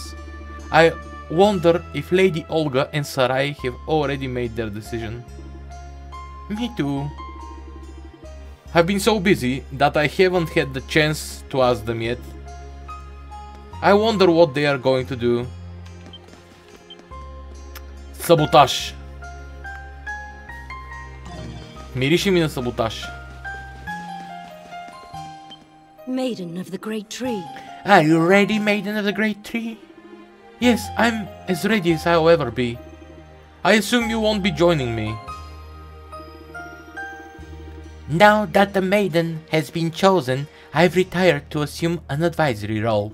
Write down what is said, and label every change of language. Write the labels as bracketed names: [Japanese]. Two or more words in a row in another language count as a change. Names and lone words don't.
[English] I wonder if Lady Olga and Sarai have already made their decision. Me too. I've been so busy that I haven't had the chance to ask them yet. I wonder what they are going to do. [Bulgarian] Саботаж. Мирише ми на саботаж. [English] Maiden of the Great Tree. Are you ready, Maiden of the Great Tree? Yes, I'm as ready as I'll ever be. I assume you won't be joining me. Now that the Maiden has been chosen, I've retired to assume an advisory role.